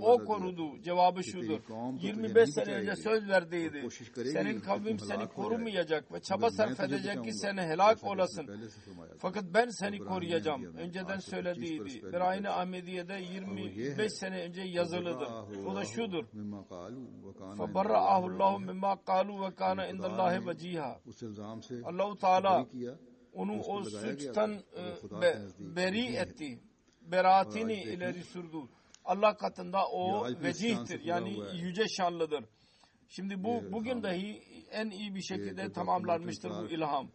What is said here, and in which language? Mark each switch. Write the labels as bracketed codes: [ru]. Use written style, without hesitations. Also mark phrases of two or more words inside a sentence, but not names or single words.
[tr] O korudu. Cevabı şudur. 25 sene önce söz verdiydi. Senin kavmin seni korumayacak ve çaba sarf edecek ki seni helak olasın. Fakat ben seni koruyacağım. Önceden söylediydi. Bir aynı Ahmediye'de 25 sene önce yazılıdır. O da şudur. [ar] فَبَرَّأَهُ اللّٰهُ مِمَّا قَالُوا وَكَانَ اِنْدَ اللّٰهِ وَجِيهًا [tr] Allah-u Teala onu o suçtan beri etti. Beraatini ileri sürdü. Allah katında o vecihtir. Yani yüce şanlıdır. Şimdi bugün dahi en iyi bir şekilde tamamlanmıştır bu ilham.